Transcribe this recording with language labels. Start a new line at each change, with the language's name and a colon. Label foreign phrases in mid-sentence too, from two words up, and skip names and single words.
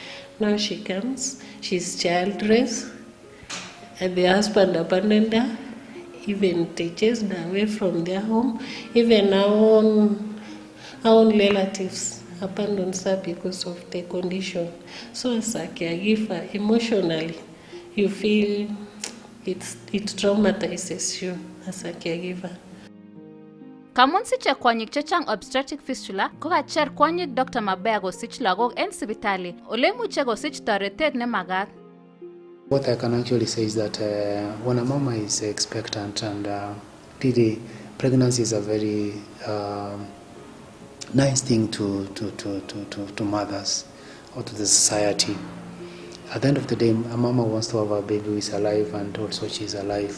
English: Now she comes, she's childless, and the husband abandoned her, even they chased her away from their home. Even our own relatives abandoned her because of the condition. So as a caregiver, emotionally, you feel it traumatizes you as a caregiver.
Kalenjin: Kamun siche kwanyik chechang
English: obstetric fistula,
Kalenjin: ko kacher kwanyik Dr. Mabea kosich lagok en sipitali, ole muche kosich toretet ne magat.
English: What I can actually say is that when a mama is expectant and really pregnancy is a very nice thing to mothers or to the society. At the end of the day, a mama wants to have a baby who is alive and also she is alive.